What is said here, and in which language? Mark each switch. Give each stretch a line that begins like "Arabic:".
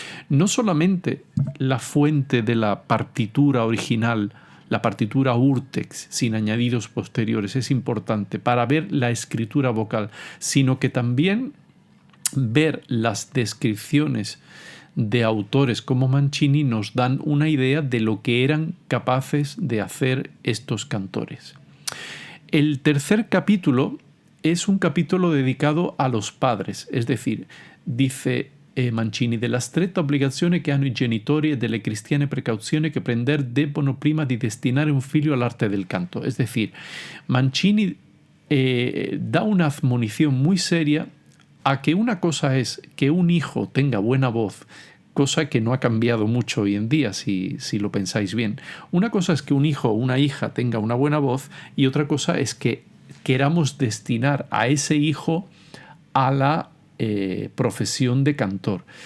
Spanish: No solamente la fuente de la partitura original, la partitura Urtext sin añadidos posteriores, es importante para ver la escritura vocal, sino que también ver las descripciones de autores como Mancini nos dan una idea de lo que eran capaces de hacer estos cantores. El tercer capítulo es un capítulo dedicado a los padres, es decir, dice Mancini,
Italian: della stretta obbligazione che hanno i genitori e delle cristiane precauzioni che prender debbono prima di destinare un figlio all'arte del canto.
Spanish: Es decir, Mancini da una admonición muy seria a que una cosa es que un hijo tenga buena voz, cosa que no ha cambiado mucho hoy en día, si lo pensáis bien. Una cosa es que un hijo o una hija tenga una buena voz y otra cosa es que queramos destinar a ese hijo a la profesión de cantor.